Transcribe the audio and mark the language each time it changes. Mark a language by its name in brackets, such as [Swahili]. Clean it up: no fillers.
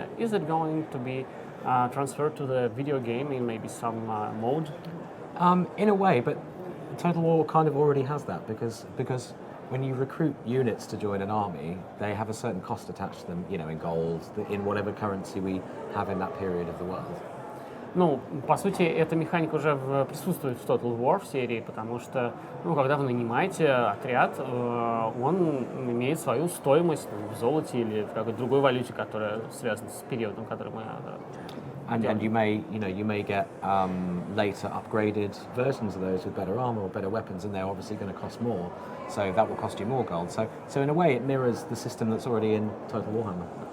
[English] Is it going to be transferred to the video game in maybe some mode? In a way, but Total War kind of already has that because when you recruit units to join an army, they have a certain cost attached to them, in gold, in whatever currency we have in that period of the world. [Russian] По сути, эта механика уже присутствует в Total War в серии, потому что, когда вы нанимаете отряд, он имеет свою стоимость в золоте или в какой-то другой валюте, которая связана с периодом, который мы [English] And you may get later upgraded versions of those with better armor or better weapons, and they're obviously going to cost more. So that will cost you more gold. So in a way, it mirrors the system that's already in Total Warhammer.